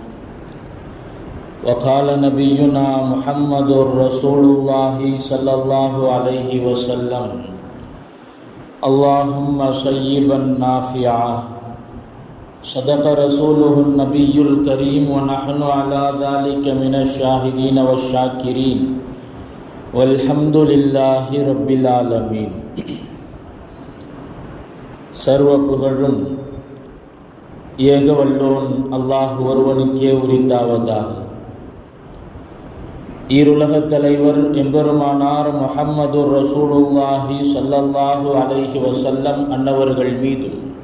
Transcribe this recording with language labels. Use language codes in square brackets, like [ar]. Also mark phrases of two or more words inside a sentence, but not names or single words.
[ar] وقال نبينا محمد رسول الله صلى الله عليه وسلم اللهم صيبا نافعا. صدق رسوله النبي الكريم ونحن على ذلك من الشاهدين والشاكرين والحمد لله رب العالمين. [ta] சர்வ புகழும் ஏகவல்லோன் அல்லாஹ் ஒருவனுக்கே உரித்தாவதாக. ஈருலகத் தலைவர் எம்பெருமானார் முஹம்மது [ar] رسول الله صلى الله عليه وسلم [ta] அன்னவர்கள் மீதும்